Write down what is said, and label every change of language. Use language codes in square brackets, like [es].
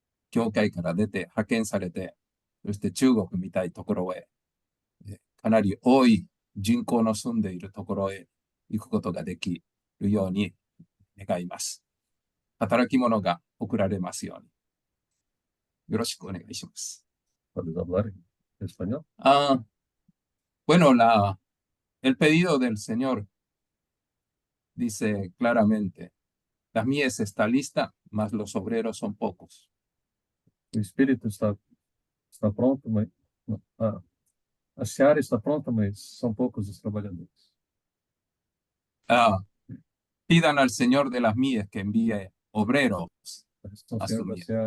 [ja] 教会から出て派遣されて、そして中国みたいなところへ、かなり多い人口の住んでいるところへ行くことができるように願います。働き者が送られますように。よろしくお願いします。 [es] ¿Puedes hablar en español? Bueno, el pedido del Señor dice claramente, la mies está lista, mas los obreros son pocos. [pt] O espírito está pronto, mas a seara está pronta, mas são poucos os trabalhadores. [es] Pidan al Señor de las mies que envíe obreros a su mies.